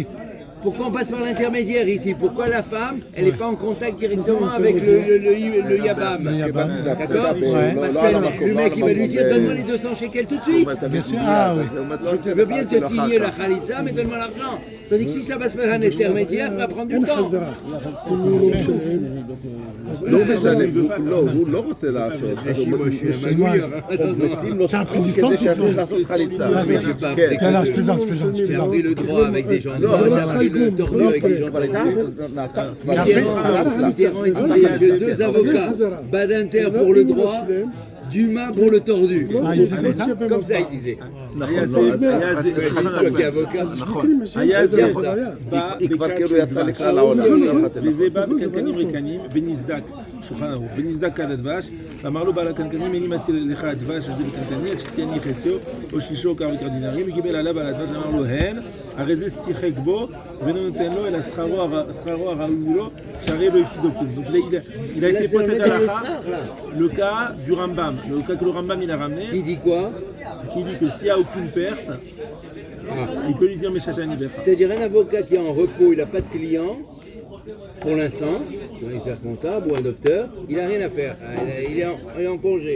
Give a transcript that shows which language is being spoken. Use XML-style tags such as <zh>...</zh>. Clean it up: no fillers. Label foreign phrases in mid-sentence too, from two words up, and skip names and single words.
<fr>Pourquoi on passe par l'intermédiaire ici? Pourquoi la femme, elle n'est pas en contact directement avec le Yabam? D'accord? Ouais. Parce que le mec, il va lui dire, donne-moi les 200 shekels tout de suite. Bien sûr, ah oui. Je te veux bien te signer la khalitza, mais donne-moi l'argent. Tandis que si ça passe par un intermédiaire, ça va prendre du temps.</fr> <he>לא משנה, הוא לא רוצה לעשות.</he> <fr>Moi, je suis un magouilleur. C'est un prix du sang, tu</fr> <he>שיעשו</he> <fr>vois.</fr> <he>לעשות חליצה.</he> <fr>Mais j'ai pas appris Non, non, que- je plaisante, je plaisante, je J'ai plaisante. appris le droit avec des gens droits, j'ai appris le tordu avec des gens tordus. Mitterrand, il disait, j'ai deux avocats, Badinter pour le droit, Dumas pour le tordu. Ah, il disait comme ça? Comme ça, il disait.</fr> <he>היה זה,</he> <fr>Toi qui es avocat,</fr> <he>היה זה זה. בא היא כבר בכת כאילו של יצאה דבש. לכלל העולם. וזה בא בקנקנים ריקנים, ונסדק, שולחן ערוך, ונסדק כד הדבש, ואמר לו בעל הקנקנים, איני מציל לך הדבש הזה בקנקני, עד שתהיה חציו, או שלישו כמה דינרים, וקיבל עליו בעל הדבש, ואמר לו, הן, הרי זה שיחק בו, ואינו נותן לו, אלא שכרו הראוי לו, שהרי לא הפסידו כלום.</he> <fr>Donc il a là, été c'est le posé maître à de la Srar, là. le cas du Rambam, le cas que le Rambam il a ramené, Qui dit quoi? qui dit que s'il n'y a aucune perte, il peut lui dire Meshaté Aniver. C'est-à-dire un avocat qui est en repos, il n'a pas de client, pour l'instant, un expert comptable ou un docteur, il n'a rien à faire, il est en congé.</fr>